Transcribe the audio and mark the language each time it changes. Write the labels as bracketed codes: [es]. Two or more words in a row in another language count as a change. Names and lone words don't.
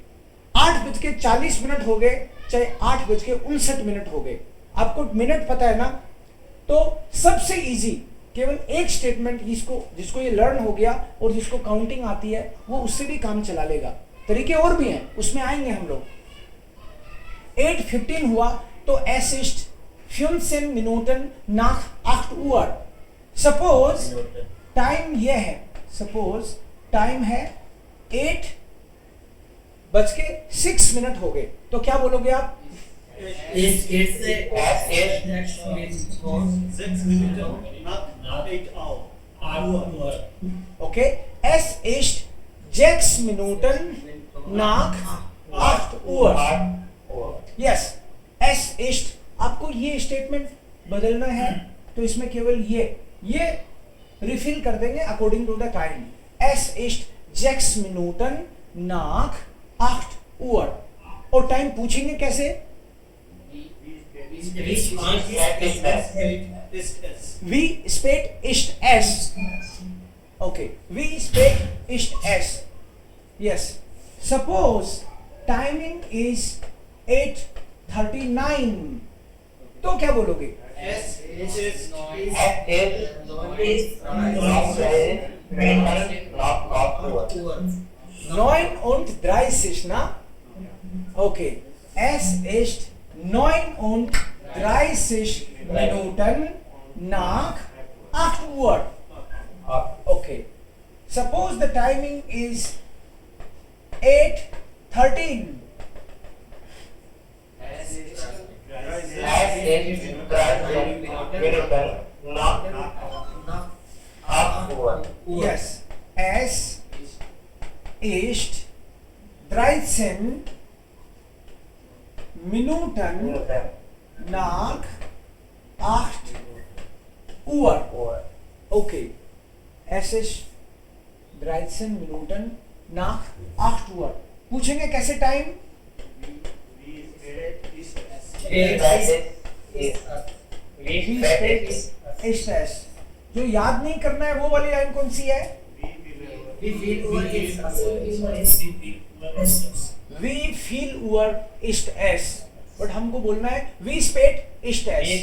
[hi] 8:40 हो गए, चाहे 8:59 हो गए, आपको मिनट पता है ना, तो सबसे इजी केवल एक स्टेटमेंट जिसको ये लर्न हो गया और जिसको काउंटिंग आती है वो उससे भी काम चला लेगा। तरीके और भी हैं, उसमें आएंगे हम लोग। [de] 8:15 [hi] हुआ तो [de] es ist 15 Minuten nach 8 Uhr। [hi] सपोज टाइम ये है, सपोज टाइम है 8:06 हो गए, तो क्या बोलोगे आप? [en] It's [de] 6 Minuten nach 8 Uhr। ओके, es ist 6 Minuten nach 8 Uhr। यस, es ist। [hi] आपको ये स्टेटमेंट बदलना है तो इसमें केवल ये रिफिल कर देंगे [en] according to the time. [de] es ist 6 Minuten nach 8 Uhr। [hi] और टाइम पूछेंगे कैसे? [de] Wie spät ist es? Okay, wie spät ist es? [en] Yes. Suppose timing is 8:39, [hi] तो क्या बोलोगे? [de] Es ist 9:30, na? Okay. Es ist 9:30 Minuten nach 8 Uhr. [en] Okay. Suppose the timing is 8:13. Yes. [de] Es ist 13 Minuten nach 8 Uhr. Okay. Es ist 13 Minuten nach 8 Uhr. [hi] पूछेंगे कैसे टाइम? [de] ist es। [hi] जो याद नहीं करना है वो वाली लाइन कौन सी है? [de] Wie viel Uhr ist es? [hi] बट हमको बोलना है [de] wie spät ist es।